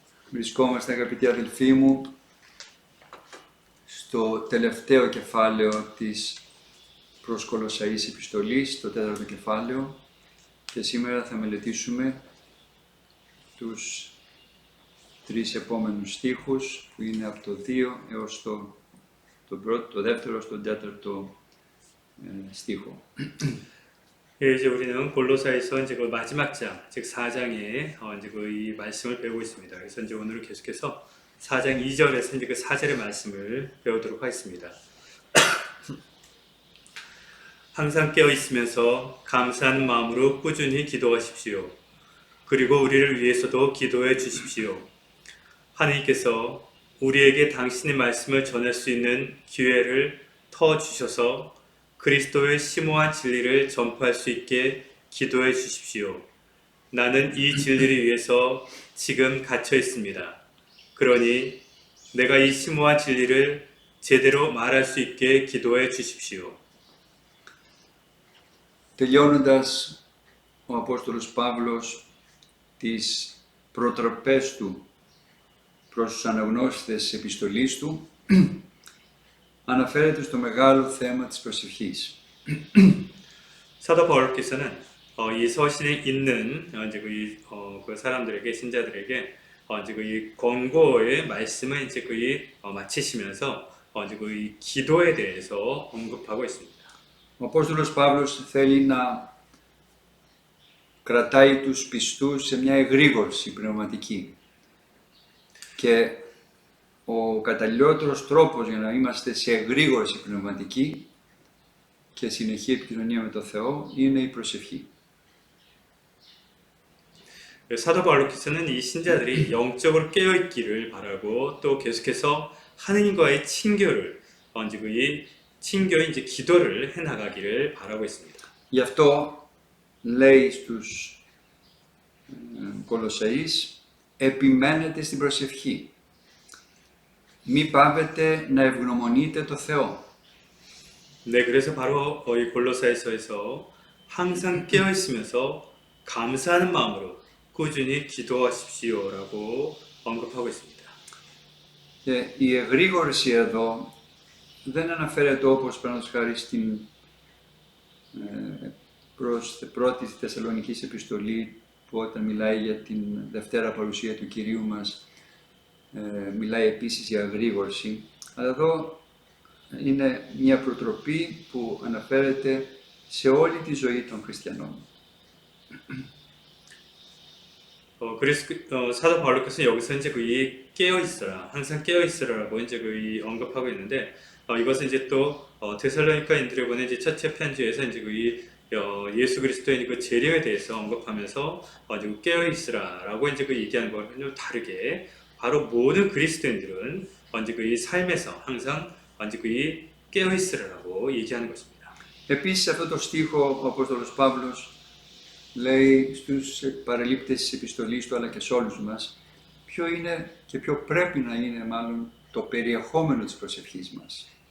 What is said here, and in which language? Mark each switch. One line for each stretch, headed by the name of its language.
Greek: Βρισκόμαστε αγαπητοί αδελφοί μου στο τελευταίο κεφάλαιο της προς Κολοσσαείς επιστολής, το τέταρτο κεφάλαιο, και σήμερα θα μελετήσουμε τους τρεις επόμενους στίχους που είναι από το 2 έως το δεύτερο στο τέταρτο στίχο.
Korean: 이제 우리는 골로새서 이제 그 마지막 장, 즉 4장에 이제 그 이 말씀을 배우고 있습니다. 그래서 이제 오늘은 계속해서 4장 2절에서 이제 그 4절의 말씀을 배우도록 하겠습니다. 항상 깨어 있으면서 감사하는 마음으로 꾸준히 기도하십시오. 그리고 우리를 위해서도 기도해 주십시오. 하나님께서 우리에게 당신의 말씀을 전할 수 있는 기회를 터 주셔서 그리스도의 심오한 진리를 전파할 수 있게 기도해 주십시오. 나는 이 진리를 위해서 지금 갇혀 있습니다. 그러니 내가 이 심오한 진리를 제대로 말할 수 있게 기도해 주십시오.
Greek: Τελειώνοντας ο Απόστολος Παύλος τις προτροπές του προς τους αναγνώστες της επιστολής του, αναφέρεται στο μεγάλο θέμα της προσευχής.
Korean: 사도 바울께서는 이 서신에 있는 이제 그 사람들에게 신자들에게 이제 이 권고의 말씀을 이제 마치시면서 이제 이 기도에 대해서 언급하고 있습니다.
Greek: Ο Απόστολος Παύλος θέλει να κρατάει τους πιστούς σε μια εγρήγορση πνευματική και ο καταλληλότερος τρόπος για να είμαστε σε εγρήγορση πνευματική και συνεχή επικοινωνία με τον Θεό είναι η προσευχή.
Korean: 사도 바울께서는 이 신자들이 영적으로 깨어 있기를 바라고 또 계속해서 하느님과의 친교를 이제 이 친교의 이제 기도를 해 나가기를 바라고 있습니다.
Greek: Γι' αυτό λέει στους Κολοσσαείς, επιμένετε στην προσευχή. Μη πάβετε να ευγνωμονείτε το Θεό.
Korean: 네, 그래서 바로 이 골로새서에서 항상 깨어 있으면서 감사하는 마음으로 꾸준히 기도하십시오라고 언급하고 있습니다.
Greek: Και η εγρήγορση εδώ δεν αναφέρεται όπως παραδείγματος χάρη στην προς πρώτη Θεσσαλονικής επιστολή που όταν μιλάει για την Δευτέρα παρουσία του Κυρίου μας μιλάει επίσης για εγρήγορση, αλλά εδώ είναι μια προτροπή που αναφέρεται σε όλη τη ζωή των χριστιανών.
Korean: 그래서 사도 바울께서 여기서 이제 이 깨어 있어라, 항상 깨어 있어라라고 이제 이 언급하고 있는데 이것은 이제 또 데살로니가인들에 보낸 이제 첫째 편지에서 이제 예수 그리스도의 그 재림에 대해서 언급하면서 지금 깨어 있으라라고 이제 얘기하는 거랑 좀 다르게 바로 모든 그리스도인들은 이제 이 삶에서 항상 이제 깨어 있으라라고 얘기하는 것입니다.
Greek: Επίσης, αυτό το στίχο ο Απόστολος Παύλος λέει στους παραλήπτες της επιστολής του αλλά και σε όλους μας ποιο είναι και ποιο πρέπει να είναι μάλλον το περιεχόμενο της προσευχής μας.